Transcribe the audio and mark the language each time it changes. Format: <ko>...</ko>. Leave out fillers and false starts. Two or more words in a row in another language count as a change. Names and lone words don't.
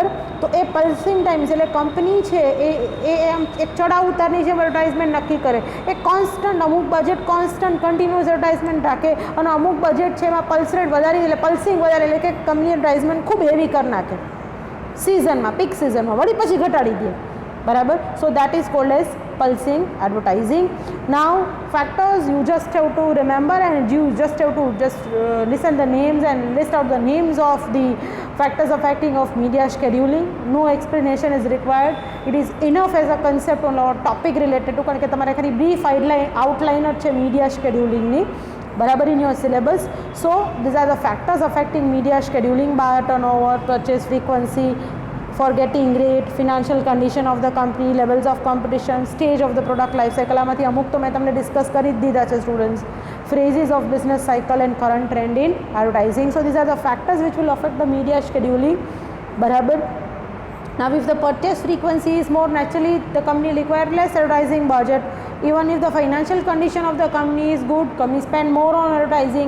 <gu>તો એ</gu> <en>pulsing times</en> <gu>એટલે કંપની છે એ એમ એક ચડાવ ઉતારની જેમ એડવર્ટાઇઝમેન્ટ નક્કી કરે. એ કોન્સ્ટન્ટ અમુક</gu> <en>budget constant continuous advertisement</en> <gu>રાખે અને અમુક બજેટ છે એમાં</gu> <en>pulse rate</en> <gu>વધારી એટલે પલ્સિંગ વધારે એટલે કે</gu> <en>company advertisement</en> <gu>ખૂબ હેવી કરી નાખે સિઝનમાં,</gu> <en>peak season,</en> <gu>વળી પછી ઘટાડી દે.</gu> <en>બરાબર. So that is called as pulsing advertising. Now factors you just have to remember and you just have to listen the names and list out the names of the factors affecting of media scheduling. No explanation is required. It is enough as a concept on our topic related to,</en> <gu>કારણ કે તમારે ખાલી</gu> <en>brief outline</en> <gu>જ છે</gu> <en>media scheduling</en> <gu>ની, બરાબર,</gu> <en>in your syllabus. So these are the factors affecting media scheduling: buyer turnover, purchase frequency, forgetting rate, financial condition of the company, levels of competition, stage of the product life cycle.</en> <gu>આમાંથી અમુક તો મેં તમને ડિસ્કસ કરી જ દીધા છે સ્ટુડન્ટ્સ.</gu> <en>Phases of business cycle and current trend in advertising. So these are the factors which will affect the media scheduling.</en> <gu>બરાબર.</gu> <en>Now if the purchase frequency is more, naturally the company require less advertising budget. Even if the financial condition of the company is good, company spend more on advertising.</en>